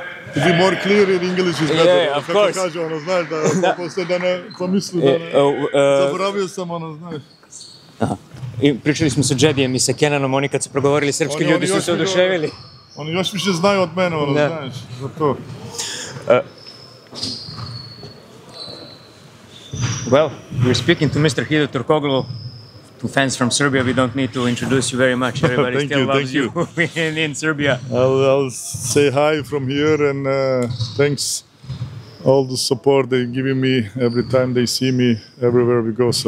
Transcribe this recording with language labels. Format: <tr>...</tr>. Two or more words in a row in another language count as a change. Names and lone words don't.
<en>To be more clear in English is better. Yeah, of course.</en> <sr>Kaže, ono, znaš, da posle da ne pomisli da ne... Zaboravio sam, ono, znaš. Aha. I pričali smo sa Džedijem i sa Kenanom, oni kad su progovorili srpski ljudi su se oduševili. Oni još više znaju od mene, ono, znaš, za to.</sr> <en>Well, we're speaking to Mr. Hido Turkoglu. To fans from Serbia, we don't need to introduce you very much. Everybody still loves you in Serbia. I'll say hi from here, and thanks all the support they're giving me every time they see me everywhere we go.</en>